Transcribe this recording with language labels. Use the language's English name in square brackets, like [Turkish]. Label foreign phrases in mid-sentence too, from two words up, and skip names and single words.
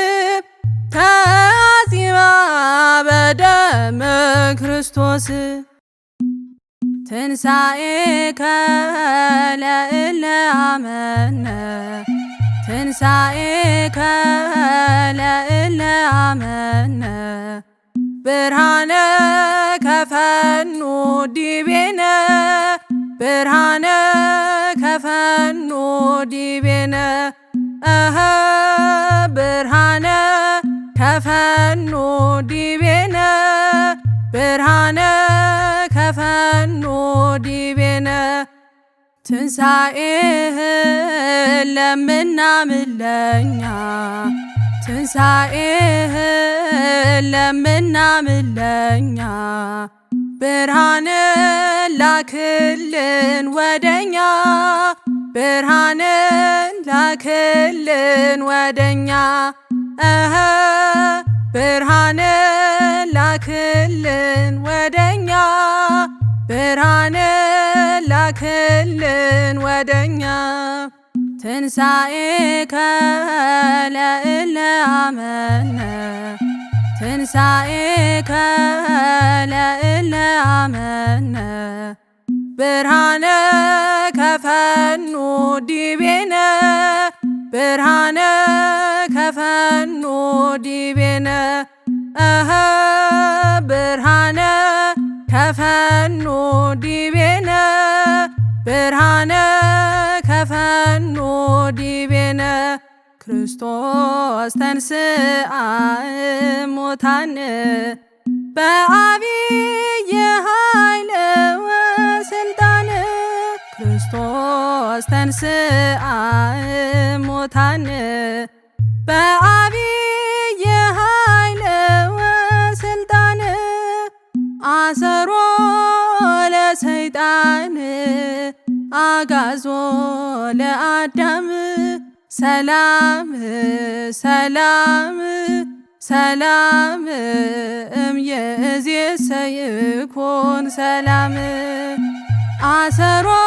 [Geez] ተአጺባ በደመ ክርስቶስ ትንሣኤከ ለእለ አመነ ትንሣኤከ ለእለ አመነ ብርሃነ ከፈኑ ዲቤነ ብርሃነ ከፈኑ ዲቤነ ብርሃነ ከፈኑ ዲቤነ ብርሃነ ከፈኑ ዲቤነ [Amharic] ትንሣኤህን ለምናምን ለኛ ትንሣኤህን ለምናምን ለኛ ብርሃንን ላክልን ወደኛ ብርሃንን ላክልን ወደኛ ብርሃንን ላክልን ወደኛ ብርሃንን ላክልን ወደኛ [Geez] ትንሣኤከ ለእለ አመነ ትንሣኤከ ለእለ አመነ ብርሃነ ከፈኑ ዲቤነ ብርሃነ ከፈኑ ዲቤነ ብርሃነ ከፈኑ ዲቤነ ብርሃነ ከፈኑ ዲቤነ ክርስቶስ ተንሥአ እሙታን በዐቢይ ኃይል ወሥልጣን ክርስቶስ ተንሥአ እሙታን በዐቢይ ኃይል ወሥልጣን አሰሮ ለሰይጣን አጋዞ ለአዳም ሰላም ሰላም ሰላም እምይእዜሰ ይኩን ሰላም አሰሮ